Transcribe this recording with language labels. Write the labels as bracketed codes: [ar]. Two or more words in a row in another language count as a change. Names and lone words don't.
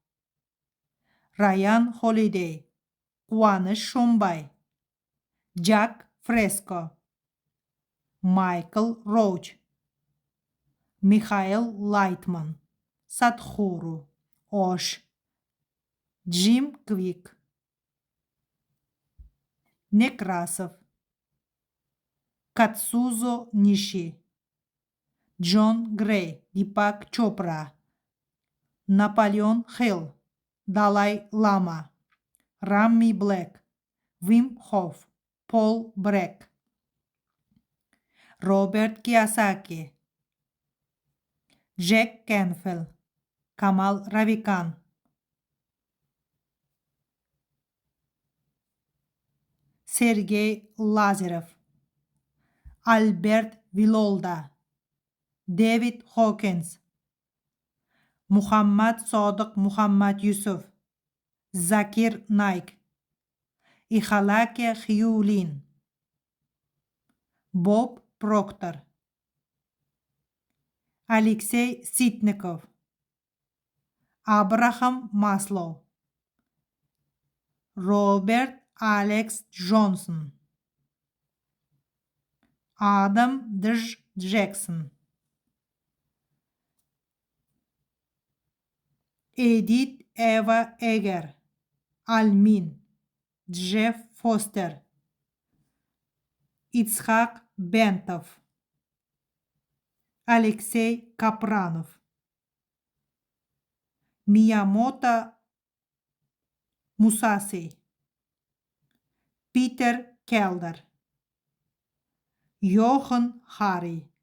[en] Ryan Holiday, Quvanish Shumbay, Jack Fresco, Michael Roach, Mikhail Lightman, Sadhguru, Osh, Jim Quick, Nekrasov, Katsuzo Nishi, John Gray, Deepak Chopra, Napoleon Hill, Dalai Lama, Rami Black, Wim Hof, Paul Breck, Robert Kiyosaki, Jack Canfield, Kamal Ravikant, Sergey Lazarev, Albert Vilolda, David Hawkins, Muhammad Sodiq Muhammad Yusuf, Zakir Naik, Ihalake Hyulin, Bob Proctor, Alexey Sitnikov, Abraham Maslow, Robert Alex Johnson, Adam Jackson, Edith Eva Eger, Almin, Jeff Foster, Itzhak Bentov, Alexey Kapranov, Miyamoto Musashi, Peter Kelder, Jochen Hari,